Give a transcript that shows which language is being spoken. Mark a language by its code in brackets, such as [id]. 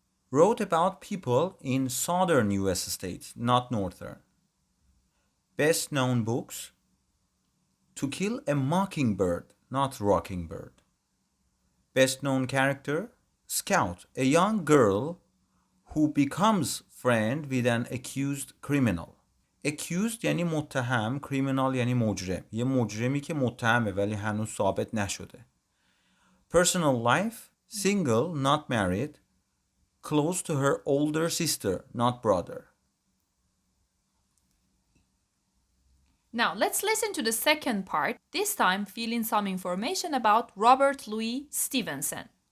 [en] Wrote about people in southern US states, not northern. Best known books? To Kill a Mockingbird, not Rocking Bird. Best known character? Scout, a young girl who becomes friend with an accused criminal. [fa] accused یعنی متهم، criminal یعنی مجرم. یه مجرمی که متهمه ولی هنوز ثابت نشده. [en] Personal life, single, not married, close to her older sister, not brother. Now let's listen to the second part, this time filling some information about Robert Louis Stevenson.